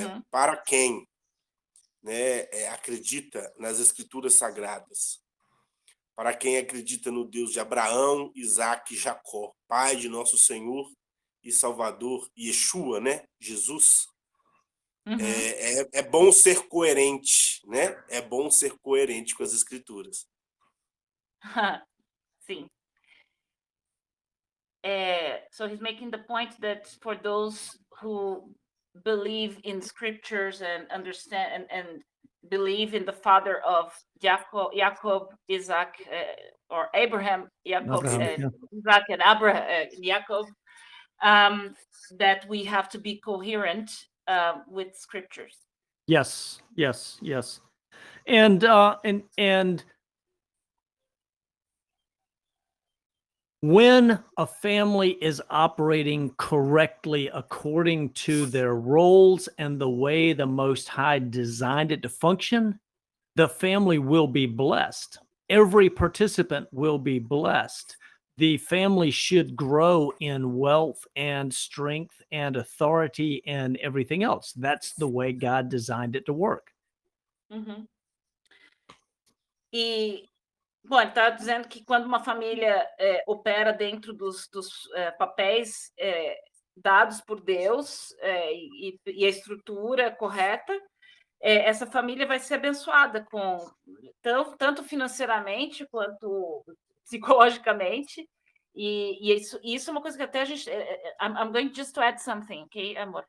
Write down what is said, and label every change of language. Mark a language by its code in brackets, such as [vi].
[pt] Para quem, né, acredita nas escrituras sagradas, para quem acredita no Deus de Abraão, Isaque e Jacó, Pai de nosso Senhor e Salvador, Yeshua, né? Jesus. É bom ser coerente, né? É bom ser coerente com as escrituras. Sim. [en] So he's making the point that for those who believe in scriptures and understand and believe in the father of Jacob, Isaac, or Abraham, Jacob, Abraham, Isaac, and Abraham, Jacob, that we have to be coherent with scriptures. Yes, yes, yes. And when a family is operating correctly according to their roles and the way the Most High designed it to function, the family will be blessed. Every participant will be blessed. The family should grow in wealth and strength and authority and everything else. That's the way God designed it to work. [pt] E, bom, ele está dizendo que quando uma família opera dentro dos papéis dados por Deus e a estrutura correta, essa família vai ser abençoada com tanto financeiramente quanto psicologicamente. E isso é uma coisa que até a gente... [en] I'm going just to add something, okay, amor?